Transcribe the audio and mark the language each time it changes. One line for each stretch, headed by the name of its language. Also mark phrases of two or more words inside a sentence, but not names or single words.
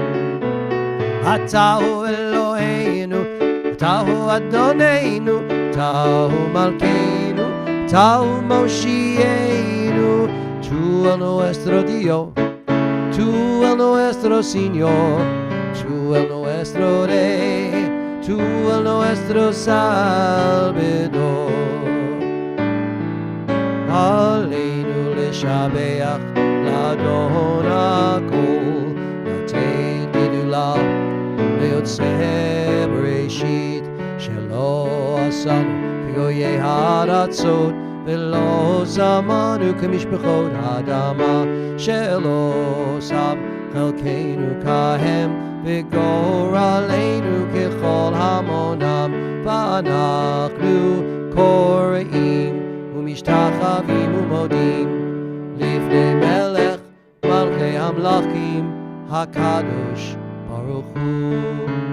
Hebrew: אתה הוא אלוהינו, אתה הוא אדונינו, אתה הוא מלכנו, אתה הוא מושיענו,
Spanish: tú el nuestro Dios, tú el nuestro Señor, tú el nuestro Rey, tú el nuestro Salvador.
Hebrew: עלינו לשבח לאדון הכל, לתת גדולה ליוצר בראשית, שלא עשנו כגויי הארצות, ולא שמנו כמשפחות האדמה, שלא שם חלקנו כהם, וגורלנו ככל המונם, ואנחנו כורעים ומשתחווים ומודים לפני מלך מלכי המלכים הקדוש ברוך הוא.